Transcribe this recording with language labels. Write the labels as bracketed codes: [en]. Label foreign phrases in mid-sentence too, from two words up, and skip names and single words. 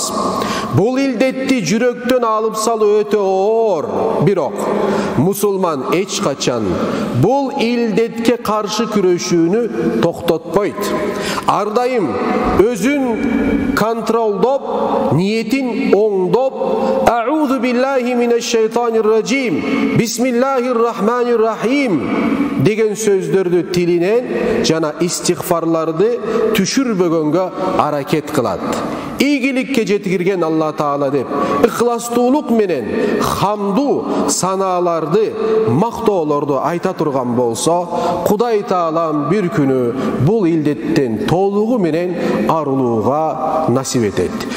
[ky] Бул илдетти жүрөктөн алып салуу өтө оор, бирок мусулман эч качан бул илдетке каршы күрөшүүнү токтотпойт. Ар дайым өзүн контролдоп, ниетин оңдоп, [ar] أعوذ بالله من الشيطان الرجيم بسم الله الرحمن الرحيم [ky] деген сөздөрдү тилинен жана истигфарларды түшүрбөгөнгө аракет кылат. Ийгиликке жеткирген Алла Таала деп ыхластуулук менен хамду санааларды, мактоолорду айта турган болсо, Кудай Таалам бир күнү бул илдеттен толугу менен арылууга насип этет.